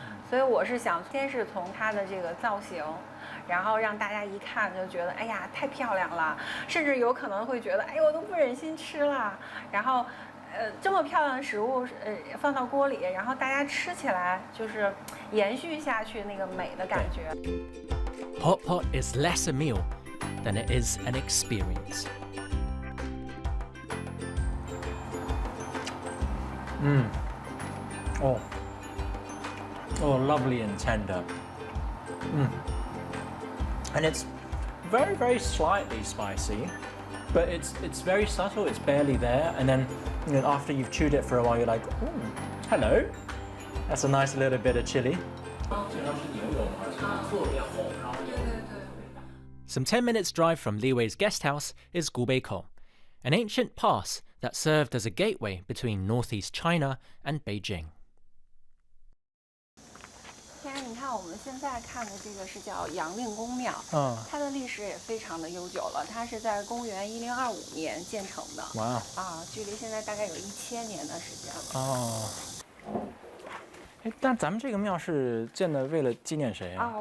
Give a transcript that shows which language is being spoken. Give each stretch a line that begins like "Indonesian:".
Chinese: 所以我是想，先是从它的这个造型，然后让大家一看就觉得，哎呀，太漂亮了，甚至有可能会觉得，哎，我都不忍心吃了。然后，这么漂亮的食物，放到锅里，然后大家吃起来就是延续下去那个美的感觉。
English: Hot pot is less a meal than it is an experience. Lovely and tender. And it's very slightly spicy, but it's very subtle. It's barely there, and then after you've chewed it for a while, you're like, hello. That's a nice little bit of chili. Some 10 minutes drive from Liwei's guest house is Gubeikou, an ancient pass that served as a gateway between northeast China and Beijing.
Chinese: 你看我们现在看的这个是叫杨令公庙，它的历史也非常的悠久了，它是在公元1025年建成的。哇！距离现在大概有1000年的时间了。但咱们这个庙是建的为了纪念谁啊？